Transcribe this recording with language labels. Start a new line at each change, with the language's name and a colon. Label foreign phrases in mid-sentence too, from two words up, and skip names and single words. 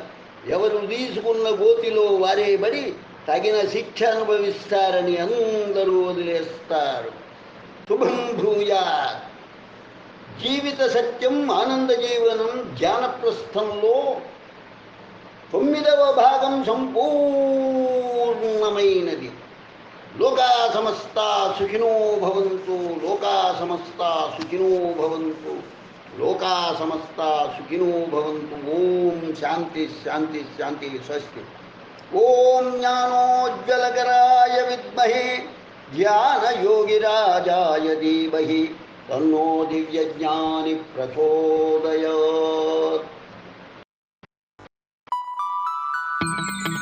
Telugu: ఎవరు తీసుకున్న గోతిలో వారే పడి తగిన శిక్ష అనుభవిస్తారని అందరూ వదిలేస్తారు.
Sanskrit: శుభం భూయాత్.
Telugu: జీవిత సత్యం ఆనంద జీవనం ధ్యానప్రస్థంలో 9వ భాగం సంపూర్ణమైనది.
Sanskrit: లోకా సమస్తా సుఖినో భవంతు, లోకా సమస్తా సుఖినో భవంతు, లోకా సమస్తా సుఖినో భవంతు. ఓం శాంతి శాంతి శాంతి. స్వస్తి. ఓం జ్ఞానోజ్వలకరాయ విద్మహే ధ్యానయోగిరాజాయ ధీమహి తన్నో దివ్యజ్ఞాని ప్రచోదయాత్.